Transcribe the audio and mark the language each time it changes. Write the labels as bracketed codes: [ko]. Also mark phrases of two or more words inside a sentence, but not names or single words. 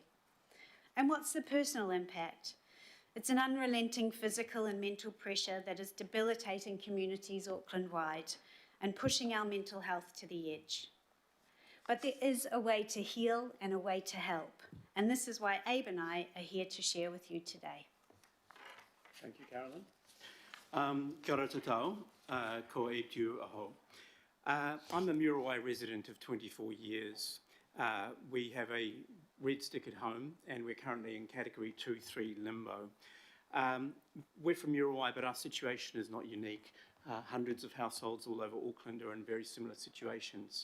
[en] And what's the personal impact? It's an unrelenting physical and mental pressure that is debilitating communities Auckland-wide and pushing our mental health to the edge. But there is a way to heal and a way to help. And this is why Abe and I are here to share with you today. Thank you, Carolyn. [mi] Kia ora tātou, ko e tū aho. [en] I'm a Muriwai resident of 24 years. We have a red stick at home, and we're currently in category 2-3 limbo. We're from Muriwai, but our situation is not unique. Hundreds of households all over Auckland are in very similar situations.